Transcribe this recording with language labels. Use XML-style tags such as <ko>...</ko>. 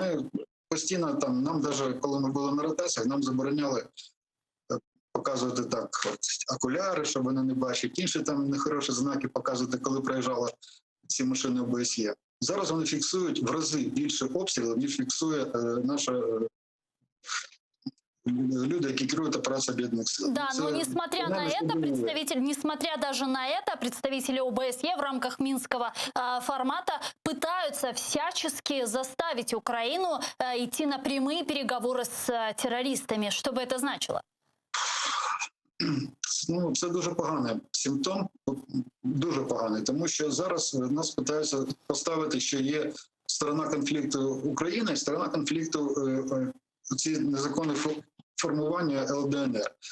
<uk>Ми постійно там, нам навіть, коли ми були на ротаціях, нам забороняли показувати так окуляри, щоб вони не бачать, інші там нехороші знаки показувати, коли проїжджали ці машини ОБСЄ. Зараз вони фіксують в рази більше обстрілів, ніж фіксує наша люди, які керують операцією Об'єднаних Сил.</uk> <ru>Да, но несмотря на это, несмотря даже на это, представители ОБСЕ в рамках Минского формата пытаются всячески заставить Украину идти на прямые переговоры с террористами. Что бы это значило?</ru> <uk>Ну, це дуже поганий симптом, дуже поганий, тому що зараз нас питаються поставити, що є сторона конфлікту України і сторона конфлікту ці незаконні формування ЛДНР.</uk>